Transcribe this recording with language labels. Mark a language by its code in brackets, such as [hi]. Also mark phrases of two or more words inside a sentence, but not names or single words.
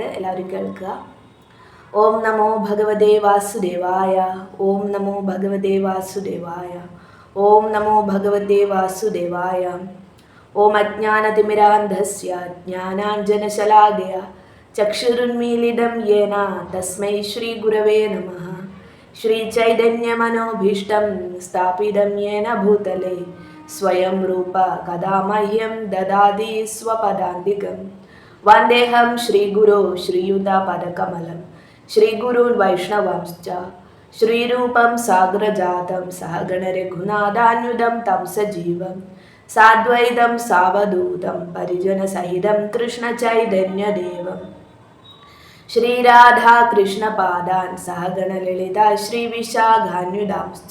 [ml] എല്ലാവരും കേൾക്കുക. [sa] ഓം നമോ ഭഗവതേ വാസുദേവായ. ഓം നമോ ഭഗവതേ വാസുദേവായ. ഓം നമോ ഭഗവതേ വാസുദേവായ. ഓം അജ്ഞാനതിമിരാന്ധസ്യ ജ്ഞാനാഞ്ജനശലാകയ ചക്ഷുരുന്മീലിതം യേന തസ്മൈ ശ്രീ ഗുരവേ നമഃ. श्रीचैतन्यमनोभीष्टं स्थापितं येन भूतले स्वयं रूप कदा मह्यं ददाति स्वपदान्तिकं. वन्देऽहं श्रीगुरो श्रीयुतपदकमलं श्रीगुरून् वैष्णवांश्च श्रीरूपं साग्रजातं सहगणरघुनाथान्वितं तं सजीवं साद्वैतं सावधूतं परिजनसहितं कृष्णचैतन्यदेवम् श्रीराधा कृष्णपादान् सहगण ललिता श्रीविशाखान्वितांश्च.